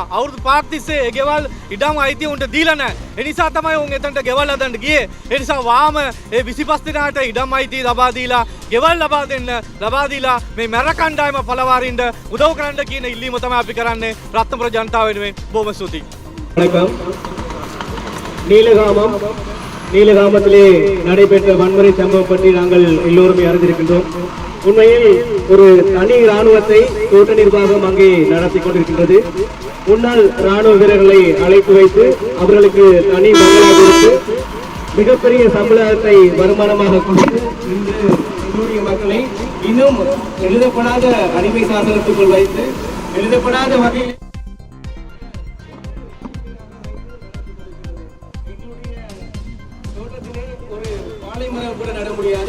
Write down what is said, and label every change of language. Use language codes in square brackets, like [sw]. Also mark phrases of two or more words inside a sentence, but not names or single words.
[si] අවුරුදු 5ක් තිස්සේ ඒ ගෙවල් ඉඩම් අයිතිය උන්ට දීලා නැහැ. ඒ නිසා තමයි උන් එතනට ගෙවල් හදන්න ගියේ. ඒ නිසා වාම ඒ 25 දෙනාට ඉඩම් අයිතිය ලබා දීලා ගෙවල් ලබා දීලා මේ මැර කණ්ඩායම පළවාරින්න උදව් කරන්න කියන ඉල්ලීම තමයි අපි කරන්නේ රත්නපුර ජනතාව වෙනුවෙන්. බොහොම ස්තුතියි. [ta] நீலகாமத்திலே நடைபெற்ற வன்முறை சம்பவம் பற்றி நாங்கள் எல்லோருமே அறிந்திருக்கின்றோம். உண்மையில் ஒரு தனி இராணுவத்தை தோட்ட நிர்வாகம் அங்கே நடத்தி கொண்டிருக்கின்றது. முன்னாள் இராணுவ வீரர்களை அழைத்து வைத்து அவர்களுக்கு தனி பங்களா கொடுத்து மிகப்பெரிய சம்பளத்தை வருமானமாக கொடுத்து இன்று எங்களுடைய மக்களை இன்னும் எழுதப்படாத அடிமை சாசனத்துக்குள் வைத்து எழுதப்படாத வகையில் கூட நட முடியாது.